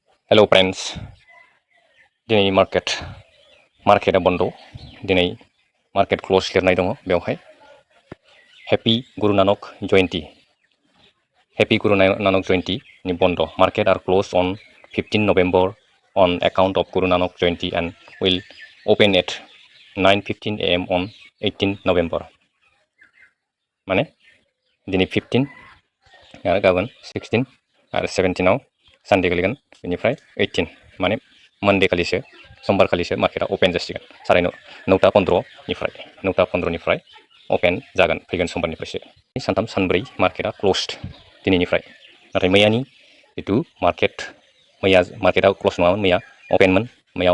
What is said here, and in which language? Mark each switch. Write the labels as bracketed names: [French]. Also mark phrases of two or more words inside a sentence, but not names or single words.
[English] Hello friends, [Bodo] दिनै मार्केटा बन्द दिनै [English] market close [Bodo] लिरनाय दङ बेवहाय [English] happy Guru Nanak Jayanti [Bodo] नि बन्द [English] market are close on 15 November on account of Guru Nanak Jayanti and will open at 9:15 AM on 18 November [Bodo] माने दिनै 15 आरो गाबोन 16 आरो 17 आव सानडे गोलैगोन बेनिफ्राय 18 माने मंडे खालिसो समबार खालिसो मार्केटा ओपन जासिगोन 9:15 निफ्राय ओपन जागोन फैगोन समबारनिफ्रायसो सानथाम सानब्रै मार्केटा क्लोज्ड दिनैनिफ्राय नाथाय मैयानि जितु मार्केटा क्लोज नङामोन मैया ओपनमोन मैया